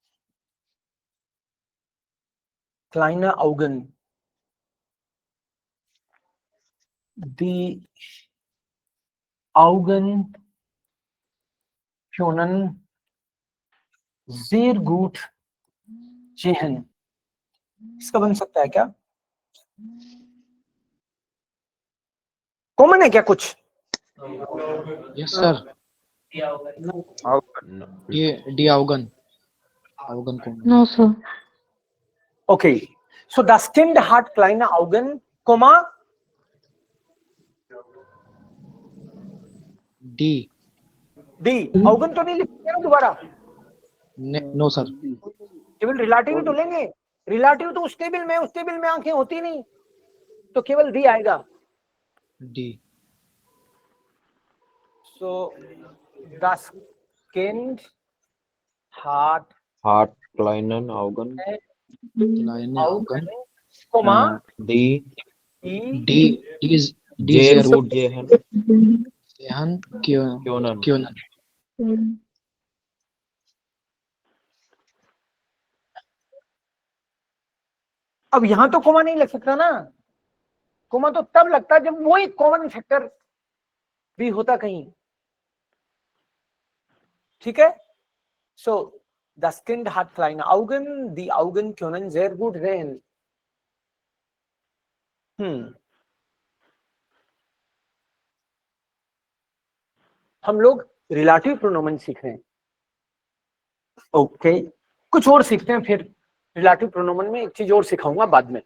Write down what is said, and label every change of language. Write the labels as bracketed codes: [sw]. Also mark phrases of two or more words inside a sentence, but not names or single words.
[de] Kleine Augen. Die Augen können sehr gut sehen. [hi] इसका बन सकता है क्या? कॉमन है क्या कुछ? [en] Yes sir. [de] Die Augen. Augen kommen. [en] No, sir. Okay. [de] So das Kind hat kleine Augen, Komma. Die. [hi] Augen तो नहीं लिखेंगे ना दोबारा? [en] No sir. [hi] केवल रिलेटिव तो लेंगे, रिलेटिव तो उस टेबल में आंखें होती नहीं, तो केवल दी आएगा। [de] Die. So das Kind hat Hat kleinen Augen, kleine Augen, Komma die die sehr gut sehen können. [hi] अब यहां तो कोमा नहीं लग सकता ना, कोमा तो तब लगता है जब वही [en] common factor [hi] भी होता कहीं, ठीक है। [de] सो das Kind hat kleine Augen, die Augen können sehr gut sehen. [hi] हम लोग [en] relative pronoun [hi] सीख रहे हैं, ओके कुछ और सीखते हैं, फिर [en] relative pronoun [hi] में एक चीज और सिखाऊंगा बाद में।